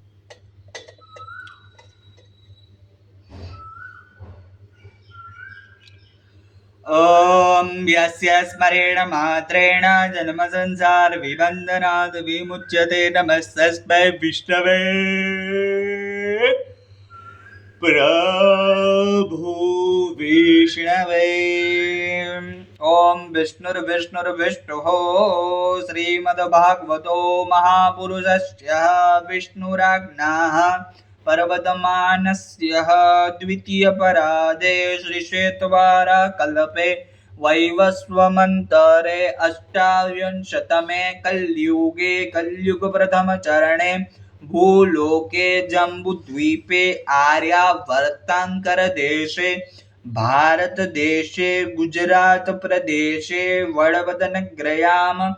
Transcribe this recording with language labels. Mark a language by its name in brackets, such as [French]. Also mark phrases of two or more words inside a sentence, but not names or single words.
[Sanskrit] ઓમ યસ્ય સ્મરેણ માત્રેણ જન્મ સંસાર વિબંધનાદ વિમુચ્યતે નમસ્તસ્મૈ વિષ્ણવે પ્રભુ વિષ્ણવે. ઓમ વિષ્ણુર્વિષ્ણુર્વિષ્ણુઃ શ્રીમદ્ભાગવતો મહાપુરુષસ્ય વિષ્ણુરાજ્ઞાઃ पर्वतमानस्य द्वितीयपरादे श्रीश्वेतवारा कल्पे वैवस्वतमन्तरे अष्टाविंशतमे कलियुगे कलियुगप्रथमचरणे भूलोके जम्बूद्वीपे आर्यावर्ताङ्करदेशे भारतदेशे गुजरातप्रदेशे वडवदनगर्यां